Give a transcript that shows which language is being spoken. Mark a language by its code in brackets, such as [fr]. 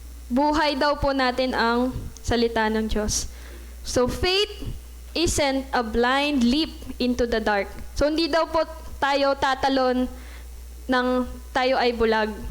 [tl] Buhay daw po natin ang salita ng Diyos. [en] So, faith isn't a blind leap into the dark. [tl] So, hindi daw po tayo tatalon ng tayo ay bulag.